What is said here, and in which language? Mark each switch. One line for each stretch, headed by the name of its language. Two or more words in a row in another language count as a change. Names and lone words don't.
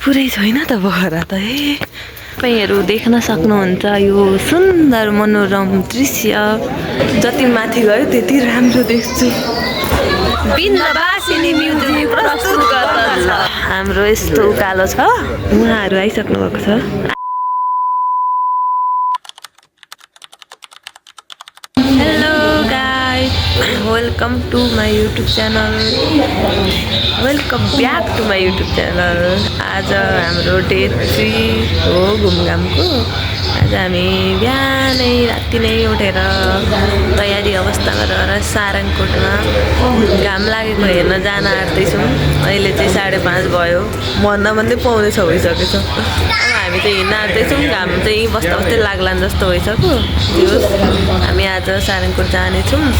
Nepali: पुरै छैन त पोखरा त तपाईँहरू देख्न सक्नुहुन्छ यो सुन्दर मनोरम दृश्य जति माथि गयो त्यति राम्रो देख्छु बिन्दवासिनी म्युजिक प्रस्तुत गर्दछ हाम्रो यस्तो उकालो छ उहाँहरू आइसक्नु भएको छ
English: welcome to my YouTube channel welcome back to my YouTube channel
Nepali: आज हाम्रो डे 3 हो घुमघामको आज हामी बिहानै राति नै उठेर तयारी अवस्था गरेर सारङकोटमा घाम लागेको हेर्न जान आँट्दैछौँ अहिले चाहिँ 5:30 भयो भन्दै 6:45 भइसकेछ अब हामी चाहिँ हिँड्न आँट्दैछौँ घाम चाहिँ बस्दा बस्दै लाग्लान् जस्तो भइसक्यो हामी आज सारङकोट जानेछौँ